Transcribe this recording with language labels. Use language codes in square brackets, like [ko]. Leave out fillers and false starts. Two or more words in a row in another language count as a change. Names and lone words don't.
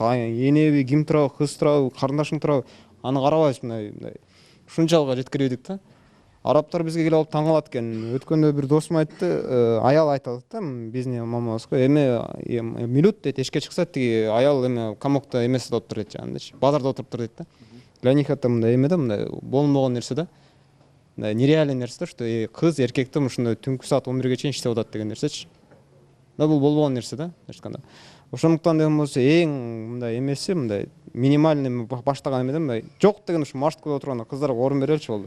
[ky] Энеби, ким турабы, кыз турабы, карындашың турабы, аны карабайбыз мындай. Ушунчалык жеткирбедик да. Арабтар бизге келип алып таң калат экен. Өткөндө бир досум айтты, аял айтат да, биздин мамабызга, минут дейт, эшикке чыкса тиги аял камокто эмесиде отуруп дейт жанындачы, базарда отуруптур дейт да. [ru] Для них это [ky] мындай эме да, мындай болмогон нерсе да. Нереальный нерсе да, что кыз эркекти ушундай түнкү саат 11ге чейин иштеп атат деген нерсечи. Бул болбогон нерсе да, айтканда. Ошондуктан деген болсо эң мындай эмеси, мындай минимальный баштаган эмеден мындай жок деген ушу маршруткада отурганда кыздарга орун береличи болду.